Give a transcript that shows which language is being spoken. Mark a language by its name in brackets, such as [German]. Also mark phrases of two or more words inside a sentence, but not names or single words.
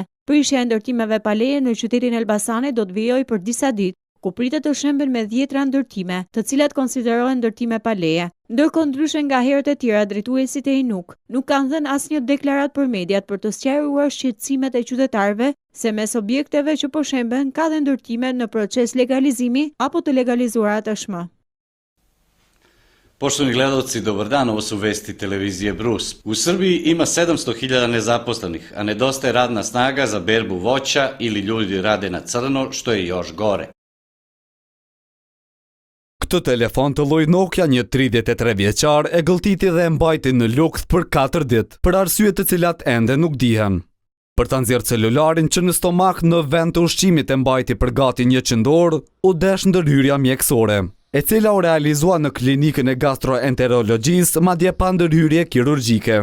[Albanian] Prishja e ndërtimeve pa leje në qytetin e Elbasanit do të vijojë për disa ditë, ku pritet të shemben me 10 ndërtime, të cilat konsiderohen ndërtime pa leje. Ndërkohë ndryshe nga herët e tjera, drejtuesit e I nuk kanë dhënë asnjë deklarat për mediat për të sqaruar shqetësimet e qytetarëve se mes objekteve që po shemben ka dhe ndërtime në proces legalizimi apo të legalizuara tashmë. [Serbian] Poštovani gledalci, dobar dan, ovo su vesti televizije Brus. U Srbiji ima 700.000 nezaposlenih, a nedostaje radna snaga za berbu voća ili ljudi rade na crno, što je još gore. [Albanian] Këtë telefon të lloj Nokia një 33 vjeçar e gëlltiti dhe e mbajti në lukth për 4 ditë, për arsye të cilat ende nuk dihen. Për ta nxjerrë celularin që në stomak në vend të ushqimit e mbajti për gati 100 orë, u desh ndërhyrja mjekësore, e cila u realizua në klinikën e gastroenterologjisë, madje pa ndërhyrje kirurgjike.